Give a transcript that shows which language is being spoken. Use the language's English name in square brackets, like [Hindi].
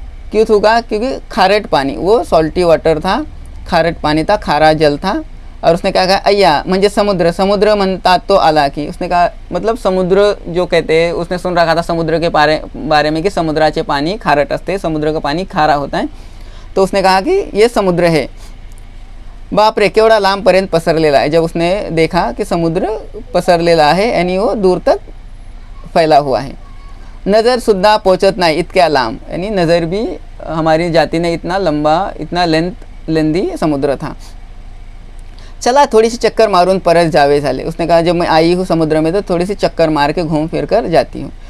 [Hindi] क्यों थूका, क्योंकि खारट पानी, वो सॉल्टी वाटर था, खारट पानी था, खारा जल था। और उसने क्या कहा, [Marathi] अय्या म्हणजे समुद्र, समुद्र म्हणतात तो आला की। [Hindi] उसने कहा मतलब समुद्र जो कहते हैं, उसने सुन रखा था समुद्र के बारे में कि [Marathi] समुद्राचे पानी खारट असते, [Hindi] समुद्र का पानी खारा होता है। तो उसने कहा कि ये समुद्र है। [Marathi] बाप रे, केवढा लांबपर्यंत पसरलेला आहे। [Hindi] जब उसने देखा कि समुद्र [Marathi] पसरलेला आहे, [Hindi] यानी वो दूर तक फैला हुआ है। [Marathi] नज़र सुद्धा पोचत नाही इतक्या लांब, [Hindi] यानी नज़र भी हमारी जाती ने, इतना लंबा, इतना लेंदी समुद्र था। [Marathi] चला थोड़ी सी चक्कर मारून परत जावे झाले। [Hindi] उसने कहा जब मैं आई हूँ समुद्र में तो थोड़ी सी चक्कर मार के घूम फिर कर जाती हूँ।